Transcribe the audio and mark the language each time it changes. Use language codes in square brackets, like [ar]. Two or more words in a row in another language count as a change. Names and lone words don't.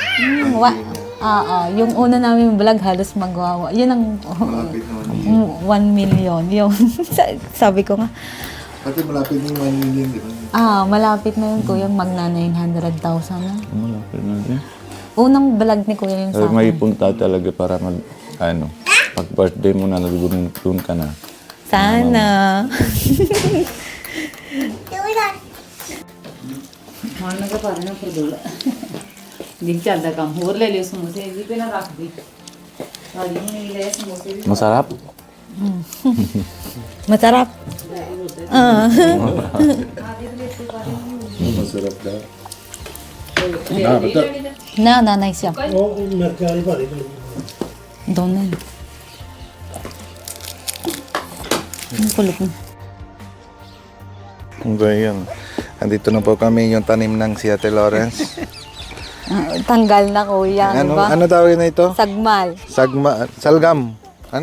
[tl] yung una namin vlog halos magawa yun ang 1 million yun sabi ko nga Pati malapit yung 1 million di ba? malapit na yun kuya magna 900,000 na Malapit na din unang vlog ni kuya yun sa may akin punta talaga para pag birthday mo na doon ka na sana [pa] ਖਾਣ ਲੱਗਾ ਪਾ ਦੇਣਾ ਫਿਰ ਦੋਲਾ ਦਿਨ ਚੱਲਦਾ ਕੰਮ ਹੋਰ ਲੈ ਲਿਓ ਸਮੋਸੇ ਜੀ ਪਹਿਲਾਂ ਰੱਖ ਦੇ ਸਾਡੀ ਨਹੀਂ ਲੈ ਸਮੋਸੇ ਵੀ [tl] masarap masarap masarap daw na nice siya [pa] ਉਹ ਮਿਰਚ ਵਾਲੀ ਭਾਰੀ ਬਣੀ [tl] doon na yun ang kulit mo Ngayon, andito na po kami yung tanim ng si Ate Lawrence. tanggal na kuya Ano tawag na ito? sagmal Salgam. Ano?